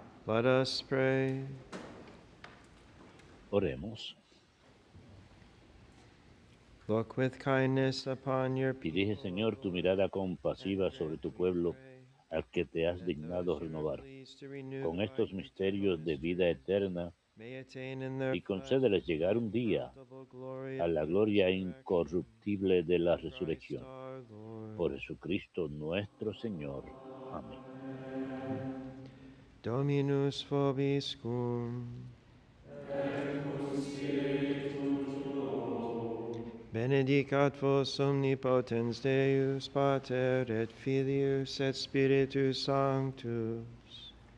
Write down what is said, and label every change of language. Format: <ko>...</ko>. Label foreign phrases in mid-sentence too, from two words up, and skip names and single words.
<en>Let us pray.</en> <es>Oremos.</es> <en>Look with kindness upon your</en> <es>Dirige, Señor, tu mirada compasiva sobre tu pueblo, al que te has dignado renovar, con estos misterios de vida eterna, y concédeles llegar un día a la gloria incorruptible de la resurrección. Por Jesucristo nuestro Señor. Amén.</es> <la>Dominus vobiscum. Benedicat vos omnipotens Deus, Pater et Filius et Spiritus Sanctus.</la>